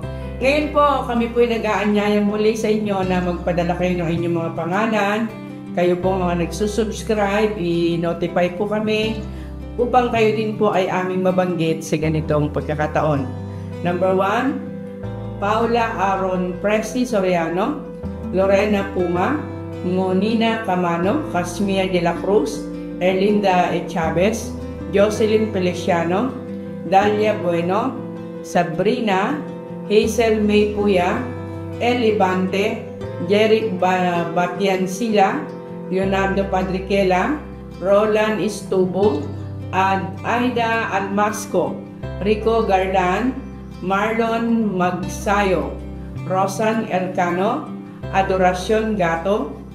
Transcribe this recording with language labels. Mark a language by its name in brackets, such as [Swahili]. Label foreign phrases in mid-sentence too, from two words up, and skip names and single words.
[Filipino] Ngayon po kami po ay nag-aanyaya muli sa inyo na magpadala kayo ng inyong mga pangalan. Kayo po mga nagsusubscribe, i-notify po kami upang kayo din po ay aming mabanggit sa ganitong pagkakataon. Number 1, Paula Aaron Presti Soriano, Lorena Puma, Monina Camano, Casmia de la Cruz, Erlinda Chavez, Jocelyn Feliciano, Dalia Bueno, Sabrina, Hazel May Puya, Eli Bante, Jeric Batiansila, Leonardo Padriquela, Roland Estubo, at Aida Almasco, Rico Gardan, Marlon Magsayo, Rosan Elcano, Adoracion Gato,